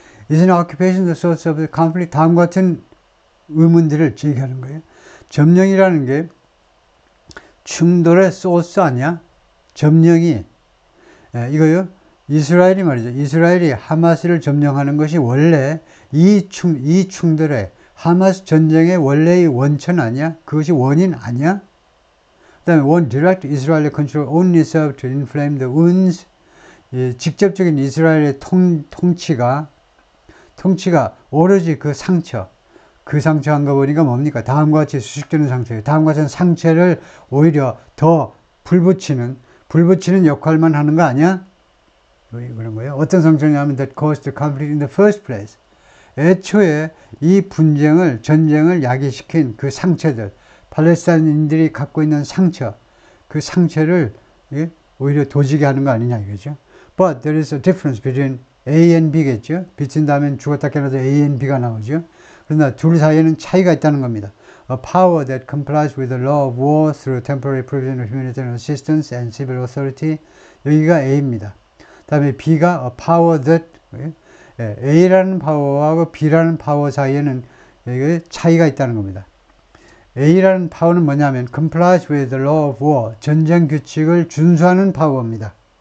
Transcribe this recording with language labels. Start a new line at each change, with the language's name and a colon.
English: Is an occupation the source of the conflict?
Korean: 다음과 같은 의문들을 제기하는 거예요. 점령이라는 게 충돌의 소스 아니야? 점령이, 이거요, 이스라엘이 말이죠. 이스라엘이 하마스를 점령하는 것이 원래 이 충돌의 하마스 전쟁의 원래의 원천 아니야? 그것이 원인 아니야? 그 다음에
English: one direct Israeli control only served to inflame the wounds.
Korean: 직접적인 이스라엘의 통치가 오로지 그 상처 한꺼번이가 뭡니까? 다음과 같이 수식되는 상처예요. 다음과 같은 상처를 오히려 더 불붙이는 역할만 하는 거 아니야? 그런 거예요. 어떤 상처냐면
English: that caused the conflict in the first place.
Korean: 애초에 이 전쟁을 야기시킨 그 상처들, 팔레스타인인들이 갖고 있는 상처, 그 상처를 오히려 도지게 하는 거 아니냐 이거죠.
English: But there is a difference between A and B겠죠.
Korean: 비친 다음엔 죽었다 깨어나서 A and B가 나오죠. 그러나 둘 사이에는 차이가 있다는 겁니다.
English: A power that complies with the law of war through temporary provision of humanitarian assistance and civil authority.
Korean: 여기가 A입니다. 다음에 B가
English: a power that,
Korean: A라는 파워하고 B라는 파워 사이에는 여기 차이가 있다는 겁니다. A라는 파워는 뭐냐면
English: complies with the law of war,
Korean: 전쟁 규칙을 준수하는 파워입니다.